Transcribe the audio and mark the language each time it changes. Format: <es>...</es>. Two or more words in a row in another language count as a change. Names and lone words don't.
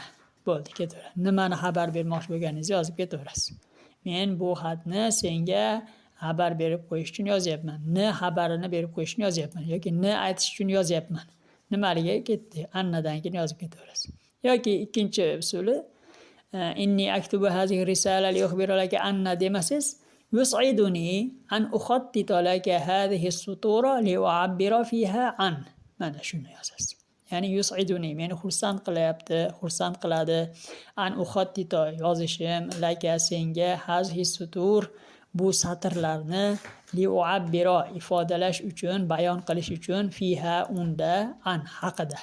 <uz>Bo'ldi, ketaveradi. Nimani xabar bermoqchi bo'lganingizni yozib ketaverasiz. Men bu xatni senga xabar berib qo'yish uchun yozyapman. Xabarini berib qo'yish uchun yozyapman yoki aytish uchun yozyapman. Nimaliga ketdi? Annadan keyin yozib ketaverasiz. Yoki ikkinchi usuli</uz> <ar>إني أكتب هذه رسالة لأخبر لك أن demasangiz, يسعدني أن أخط لك هذه سطورا لأعبر فيها عن.</ar> <uz>Mana shuni yozasiz. Ya'ni yus'iduni meni xursand qilyapti, xursand qiladi.</uz> <ar>أن أخط</ar> <uz>yozishim laka senga</uz> <ar>هذه سطور</ar> <uz>bu satrlarni</uz> <ar>لأعبر</ar> <uz>ifodalash uchun, bayon qilish uchun fiha unda an haqida.</uz>